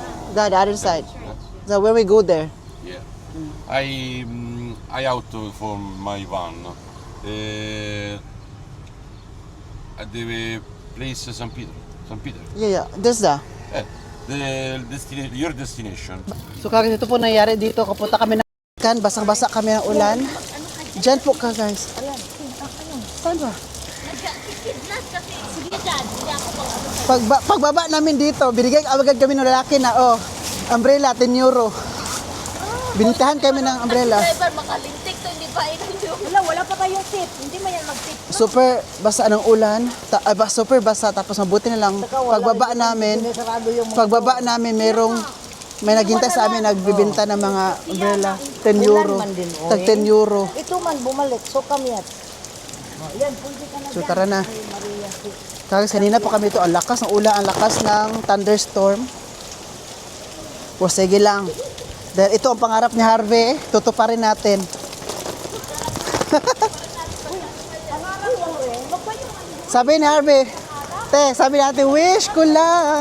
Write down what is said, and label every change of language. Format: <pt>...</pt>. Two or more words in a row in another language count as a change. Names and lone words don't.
<en>The other side. So when we go there. Yeah. I out for my van. At the place San Peter. San Peter. Yeah. There's the. Your destination.</en> <tl>So kagad ito po nangyari dito. Kapunta kami ng kan, basang-basa kami ng ulan. Diyan po ka guys. Saan ba? Sige dyan, hindi ako pang Pagbaba namin dito, binigay agad kami ng lalaki na, umbrella, 10 euro. Binitahan kami ng umbrella. driver makalintik to, hindi pa ikaw. Wala pa tayong tip. Hindi man yan mag-tip. Super basa ng ulan. Super basa. Tapos mabuti na lang, pagbaba namin, may naghintay sa amin, nagbibinta ng mga umbrella. 10 euro. Tag 10 euro. Ito man bumalik. So kami at. So tara na. Kasi kanina pa kami ito, ang lakas ng ulan, ang lakas ng thunderstorm. O sige lang. Dahil ito ang pangarap ni Harvey, tutuparin natin. Sabi ni Harvey, sabi natin, wish ko lang.</tl>